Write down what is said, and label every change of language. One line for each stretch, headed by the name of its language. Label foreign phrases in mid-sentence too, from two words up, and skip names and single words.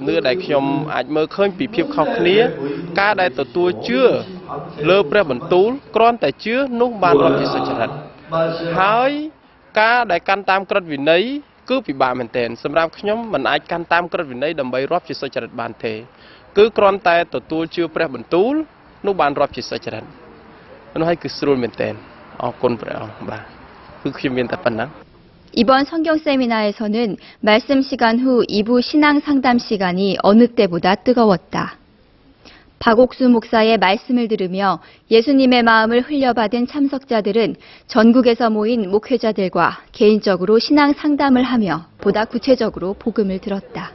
Khmer: នឿដែលខ្ញុំអាចមើលឃើញពីភាពខុសគ្នាការដែលទទួលជឿលើព្រះបន្ទូលគ្រាន់តែជឿនោះបានរាប់ជាសុចរិតហើយការដែលកាន់តាមក្រឹតវិន័យគឺពិបាកមែនទែនសម្រាប់ខ្ញុំមិនអាចកាន់តាមក្រឹតវិន័យដើម្បីរាប់ជាសុចរិតបានទេគឺគ្រាន់តែទទួលជឿព្រះបន្ទូលនោះបានរាប់ជាសុចរិតនោះហើយគឺស្រួលមែនទែនអរគុណព្រះអង្គបាទគឺខ្ញុំមានតែប៉ុណ្ណឹង
Korean: 이번 성경 세미나에서는 말씀 시간 후 2부 신앙 상담 시간이 어느 때보다 뜨거웠다. 박옥수 목사의 말씀을 들으며 예수님의 마음을 흘려받은 참석자들은 전국에서 모인 목회자들과 개인적으로 신앙 상담을 하며 보다 구체적으로 복음을 들었다.